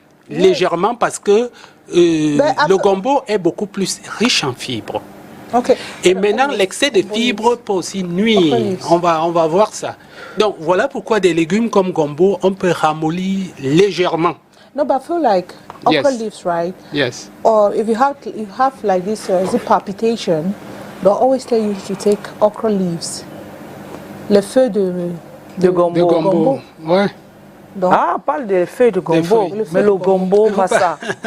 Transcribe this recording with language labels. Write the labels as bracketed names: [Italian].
[French] Légèrement parce que le gombo est beaucoup plus riche en fibres. Et maintenant, l'excès de fibres peut aussi nuire. On va voir ça. Donc, voilà pourquoi des légumes comme gombo, on peut ramollir légèrement. [English] No, but I feel like okra leaves, right? Yes. Or if you have like this palpitation, they'll always tell you to take okra leaves. [French] Le feu de gombo. De gombo, ouais. Donc, on parle des feuilles de gombo, mais le gombo, massa.